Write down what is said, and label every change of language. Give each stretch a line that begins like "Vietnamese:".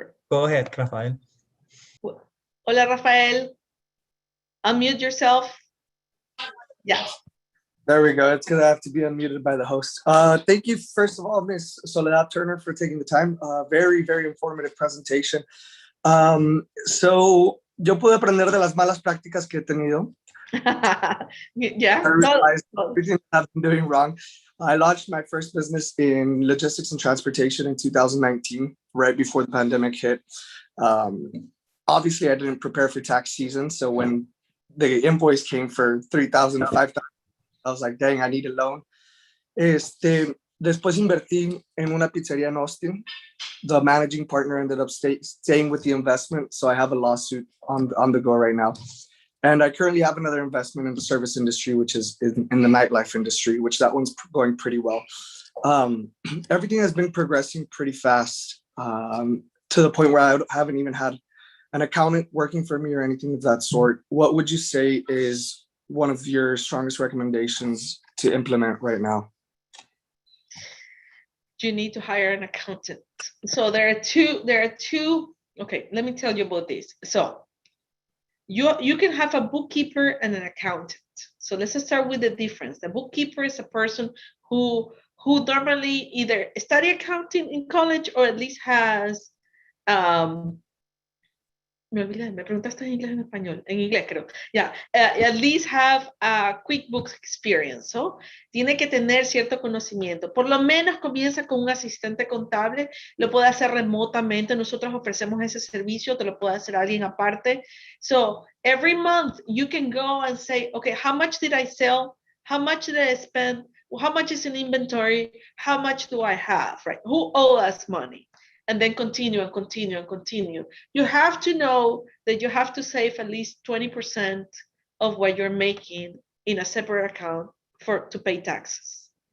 English: Go ahead, Rafael. Hola, Rafael. Unmute yourself. Yeah. There we go. It's going to have to be unmuted by the host. Thank you, first of all, Ms. Soledad Turner, for taking the time. Very, very informative presentation.
Spanish: So, yo pude aprender de las malas prácticas que he tenido.
English: Yeah. I realized everything I've been doing wrong. I launched my first business in logistics and transportation in 2019, right before the pandemic hit. Obviously, I didn't prepare for tax season. So when the invoice came for $3,000 to $5,000, I was like, dang, I need a loan.
Spanish: Después invertí en una pizzeria in Austin.
English: The managing partner ended up staying with the investment. So I have a lawsuit on the go right now. And I currently have another investment in the service industry, which is in the nightlife industry, which that one's going pretty well. Everything has been progressing pretty fast to the point where I haven't even had an accountant working for me or anything of that sort. What would you say is one of your strongest recommendations to implement right now? You need to hire an accountant. So there are two. Okay, let me tell you about this. So you can have a bookkeeper and an accountant. So let's start with the difference. The bookkeeper is a person who normally either study accounting in college or at least has
Spanish: me preguntaste en inglés o en español. En inglés, creo.
English: Yeah, at least have a QuickBooks experience.
Spanish: So, tiene que tener cierto conocimiento. Por lo menos comienza con un asistente contable. Lo puede hacer remotamente. Nosotros ofrecemos ese servicio. Te lo puede hacer alguien aparte.
English: So, every month you can go and say, okay, how much did I sell? How much did I spend? How much is in inventory? How much do I have? Right? Who owes us money? And then continue and continue and continue. You have to know that you have to save at least 20% of what you're making in a separate account to pay taxes.